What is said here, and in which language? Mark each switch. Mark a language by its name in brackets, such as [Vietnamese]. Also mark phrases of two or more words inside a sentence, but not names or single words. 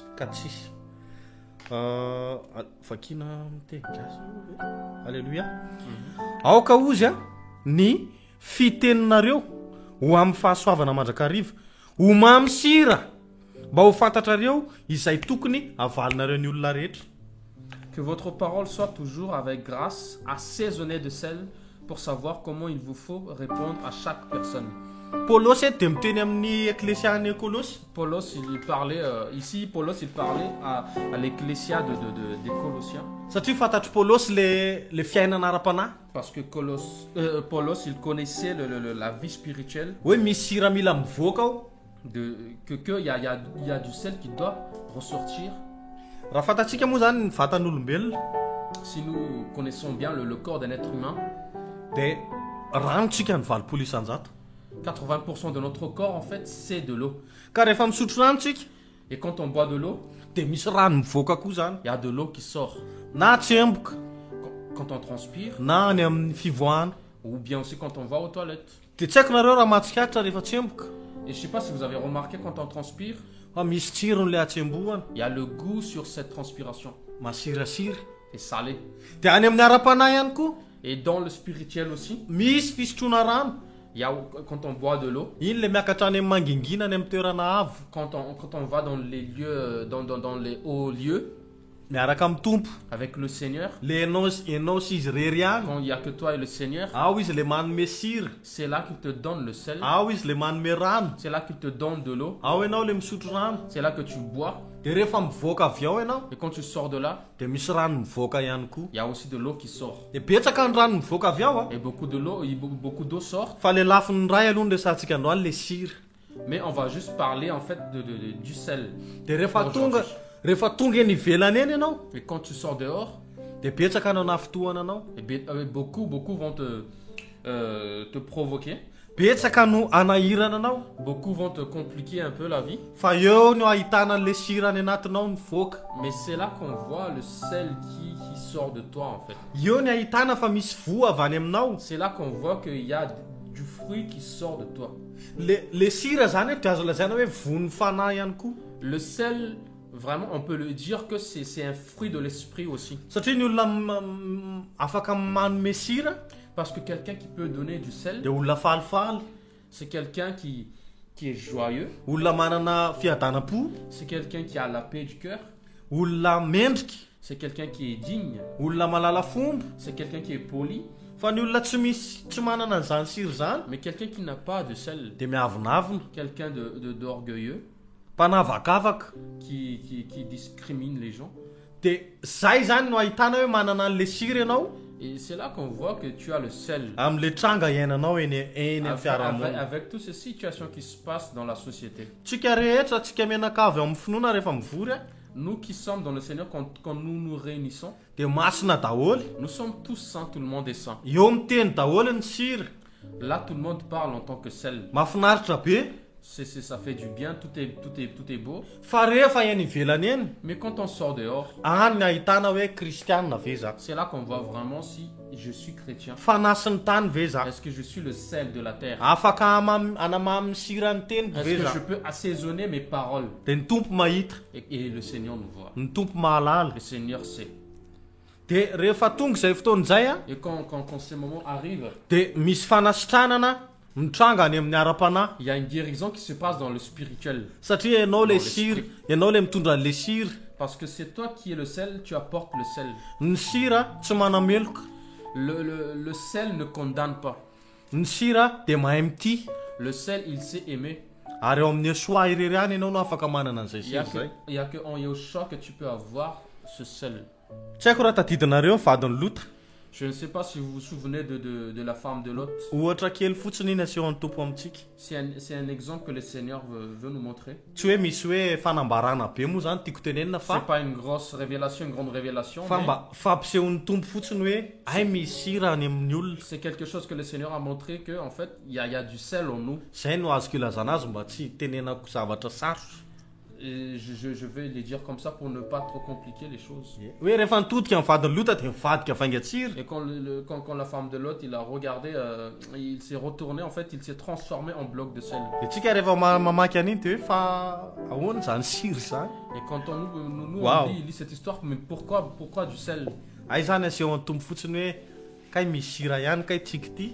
[Malagasy] 4-6 vakina miteny gasy. Alléluia. Aoka ozy a ny fiteninareo ho amin'ny fahasoavana mandrakariva ho mamy sira mba ho fantatrareo izay tokony avalinareo ny olona rehetra. [French] Que votre parole soit toujours avec grâce, assaisonnée de sel, pour savoir comment il vous faut répondre à chaque personne. [Malagasy] Paulosy dia miteny amin'ny eklesia any Kolosy. [French] Paulos, il parlait, ici, Paulos, il parlait à l'ecclésia des Colossiens. [Malagasy] Satria fantatry Paulosy le fiainana ara-panahy [French] Parce que Paulos, il connaissait la vie spirituelle, [Malagasy] hoe misy sira mila mivoaka ao. [French] qu'il y a du sel qui doit ressortir. [Malagasy] Raha fantatsika moa zany ny vatan'olombelona [French] Si nous connaissons bien le corps d'un être humain, [Malagasy] dia ranotsika ny 20 isanjato. [French] 80% de notre corps, en fait, c'est de l'eau. [Malagasy] Ka rehefa misotro ranotsika [French] Et quand on boit de l'eau, [Malagasy] dia misy rano mivoaka koa zany, [French] il y a de l'eau qui sort. [Malagasy] na tsemboka [French] Quand on transpire, [Malagasy] na any amin'ny fivoahana. [French] ou bien aussi quand on va aux toilettes. [Malagasy] Dia tsy haiko nareo raha matsikatra rehefa tsemboka [French] Et je sais pas si vous avez remarqué, quand on transpire, [Malagasy] fa misy tsirony le atsembohana [French] il y a le goût sur cette transpiration. [Malagasy] masirasira. [French] C'est salé. [Malagasy] Dia any amin'ny ara-panahy ihany koa [French] Et dans le spirituel aussi, [Malagasy] misy fisotroana rano. [French] il y a, quand on boit de l'eau, [Malagasy] Iny le miakatra any amin'ny mangingina any amin'ny toerana avo [French] quand on va dans les lieux, dans les hauts lieux, [Malagasy] miaraka amin'ny tompo. [French] avec le Seigneur, [Malagasy] Le enao sy izy rery any [French] quand il n'y a que toi et le Seigneur, [Malagasy] ao izy le manome sira, [French] c'est là qu'il te donne le sel, [Malagasy] ao izy le manome rano, [French] c'est là qu'il te donne de l'eau, [Malagasy] ao ianao le misotro rano. [French] c'est là que tu bois. [Malagasy] Dia rehefa mivoaka avy ao ianao [French] Et quand tu sors de là, [Malagasy] dia misy rano mivoaka ihany koa. [French] il y a aussi de l'eau qui sort. [Malagasy] Dia betsaka ny rano mivoaka avy ao a. [French] Et beaucoup d'eau sort. [Malagasy] Fa le lafiny ray aloha ny resantsika androany le sira. [French] Mais on va juste parler en fait du sel. [Malagasy] Dia rehefa tonga eny ivelany eny ianao [French] Et quand tu sors dehors, [Malagasy] dia betsaka anao nafotohana anao, [French] eh bien, beaucoup vont te provoquer. [Malagasy] betsaka no anahirana anao. [French] Beaucoup vont te compliquer un peu la vie. [Malagasy] Fa eo no ahitana an'le sira any anatinao mivoaka. [French] Mais c'est là qu'on voit le sel qui sort de toi en fait. [Malagasy] Eo ny ahitana fa misy voa avy any aminao. [French] C'est là qu'on voit qu'il y a du fruit qui sort de toi. [Malagasy] Le sira zany dia azo lazaina hoe vony fanahy ihany koa. [French] Le sel, vraiment, on peut le dire que c'est un fruit de l'esprit aussi. [Malagasy] Satria ny olona afaka manome sira [French] Parce que quelqu'un qui peut donner du sel, [Malagasy] dia olona falifaly. [French] c'est quelqu'un qui qui est joyeux, [Malagasy] olona manana fiadanam-po, [French] c'est quelqu'un qui a la paix du cœur, [Malagasy] olona mendrika, [French] c'est quelqu'un qui est digne, [Malagasy] olona malala fomba. [French] c'est quelqu'un qui est poli, [Malagasy] Fa ny olona tsy manana an'izany siro zany [French] mais quelqu'un qui n'a pas de sel, [Malagasy] dia miavonavona, [French] quelqu'un d'orgueilleux, [Malagasy] mpanavakavaka. [French] qui discrimine les gens. [Malagasy] Dia zay zany no ahitana hoe manana an'le sira ianao [French] Et c'est là qu'on voit que tu as le sel. [Malagasy] amin'le tranga iainanao eny amin'ny fiarahamonina. [French] Avec toutes ces situations qui se passent dans la société. [Malagasy] Tsika rehetra tsika mianakavy amin'ny finoana rehefa mivory a, [French] Nous qui sommes dans le Seigneur, quand nous nous réunissons, [Malagasy] dia masina daholo. [French] nous sommes tous saints, tout le monde est saint. [Malagasy] Eo miteny daholo ny sira. [French] Là, tout le monde parle en tant que sel. [Malagasy] Mahafinaritra be. [French] Ça fait du bien, tout est beau. [Malagasy] Fa rehefa eny ivelany eny, [French] Mais quand on sort dehors, [Malagasy] any ny ahitana hoe kristianina ve za, [French] c'est là qu'on voit vraiment si je suis chrétien. [Malagasy] fanasiny tany ve za, [French] Est-ce que je suis le sel de la terre? [Malagasy] afaka anamamy sira ny teniko [French] Est-ce [Malagasy] ve [French] que [Malagasy] za. [French] je peux assaisonner mes paroles? [Malagasy] Dia ny tompo mahita, [French] Et le Seigneur nous voit. [Malagasy] ny tompo mahalala. [French] Le Seigneur sait. [Malagasy] Dia rehefa tonga izay fotoan'izay a, [French] Et quand ces moments arrivent, [Malagasy] dia misy fanasitranana mitranga any amin'ny ara-panahy. [French] il y a une guérison qui se passe dans le spirituel. [Malagasy] Satria ianao le [French] Dans [Malagasy] sira, [French] l'esprit. [Malagasy] ianao le mitondra an'le sira. [French] Parce que c'est toi qui es le sel, tu apportes le sel. [Malagasy] Ny sira tsy manameloka, [French] Le sel ne condamne pas. [Malagasy] ny sira dia mahay mity. [French] Le sel, il sait aimer. [Malagasy] Ary eo amin'ny soa irery any ianao no afaka manana an'izay [French] Il y a [Malagasy] sira zay. [French] il y a que en Yahushua que tu peux avoir ce sel. [Malagasy] Tsy haiko raha tadidinareo ny vadiny Lota. [French] Je ne sais pas si vous vous souvenez de la femme de Lot. [Malagasy] Ohatra kely fotsiny iny asehon'ny tompo amintsika. [French] C'est un exemple que le Seigneur veut nous montrer. [Malagasy] Tsy hoe misy hoe fanambarana be moa zany tiako tenenina [French] C'est [Malagasy] fa [French] pas une grosse révélation, une grande révélation. [Malagasy] fa [French] Mais [Malagasy] mba fampisehon'ny tompo fotsiny hoe ay misy sira any amin'ny olona. [French] c'est quelque chose que le Seigneur a montré que en fait il y a du sel en nous. [Malagasy] Zay no azoko ilazana azy mba tsy tenenako zavatra sarotra. [French] Et je vais les dire comme ça pour ne pas trop compliquer les choses. [Malagasy] Hoe rehefa nitodika amin'ny vadiny Lota dia mivadika vaingatsira. [French] Et quand la femme de Lot, il a regardé, il s'est retourné, en fait, il s'est transformé en bloc de sel. [Malagasy] Dia tsika rehefa mamaky an'iny dia hoe fa ahoana zany sira zany. [French] Et quand nous Wow. on lit cette histoire, mais pourquoi du sel? [Malagasy] Ay zany asehon'ny tompo fotsiny hoe kay misy sira ihany kay tsika ity.